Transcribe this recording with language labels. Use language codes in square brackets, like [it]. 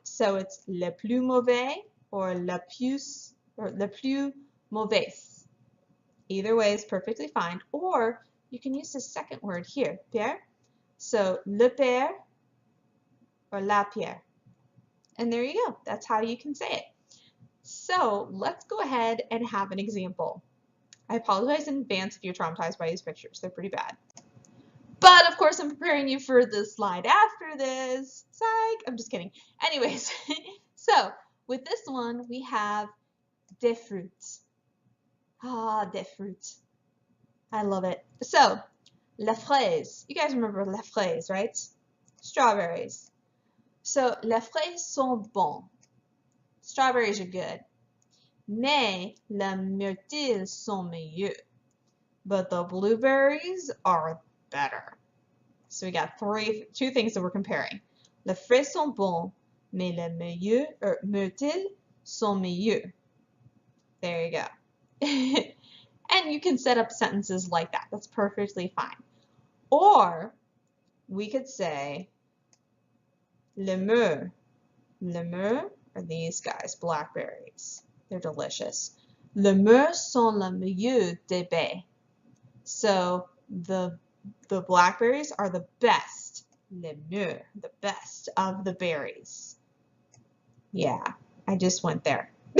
[en] So it's [fr] le plus mauvais or le plus mauvaise. [en] Either way is perfectly fine. Or you can use the second word here, pire. So le pire or la pire. And there you go. That's how you can say it. So let's go ahead and have an example. I apologize in advance if you're traumatized by these pictures. They're pretty bad. But of course I'm preparing you for the slide after this. Psych! I'm just kidding. Anyways, so with this one we have des fruits. Ah, des fruits. I love it. So, les fraises. You guys remember les fraises, right? Strawberries. [fr] So, les fraises sont bons. [en] Strawberries are good. [fr] Mais les myrtilles sont meilleurs. [en] But the blueberries are better. So we got two things that we're comparing. [fr] Les fraises sont bons, mais les myrtilles sont meilleurs. [en] There you go. And you can set up sentences like that. That's perfectly fine. Or we could say les mûres. Les mûres are these guys, blackberries. They're delicious. [fr] Les mûres sont le meilleur des baies. [en] So the blackberries are the best. Les mûres, the best of the berries. Yeah, I just went there.